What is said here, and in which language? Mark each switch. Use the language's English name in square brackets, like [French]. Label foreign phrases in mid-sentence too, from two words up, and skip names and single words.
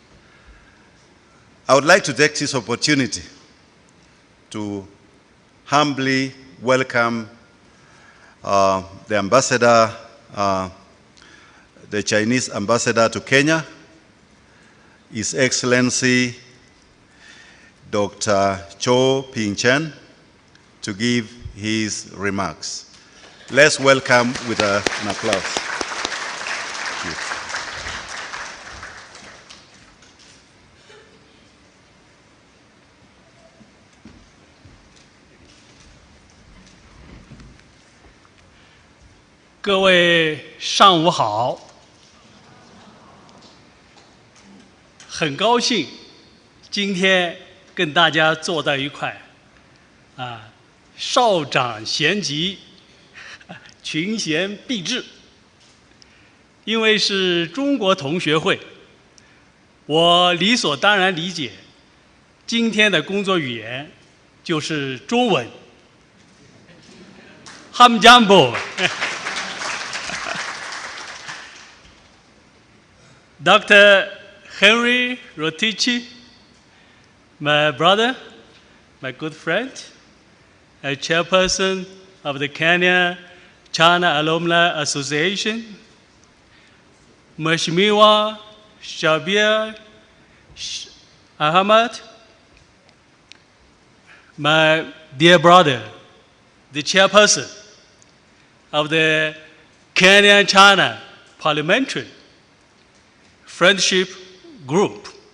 [English] I would like to take this opportunity to humbly welcome the ambassador, the Chinese ambassador to Kenya, His Excellency Dr. Cho Ping-chen to give his remarks. Let's welcome with an applause. Thank you. [Chinese] 各位上午好，很高兴今天跟大家坐在一块，少长咸集，群贤毕至。因为是中国同学会，我理所当然理解，今天的工作语言就是中文。Hamjambo. [English] Dr. Henry Rotich, my brother, my good friend, a chairperson of the Kenya-China Alumni Association, Mheshimiwa Shabir Ahmad, my dear brother, the chairperson of the Kenya-China Parliamentary Friendship Group,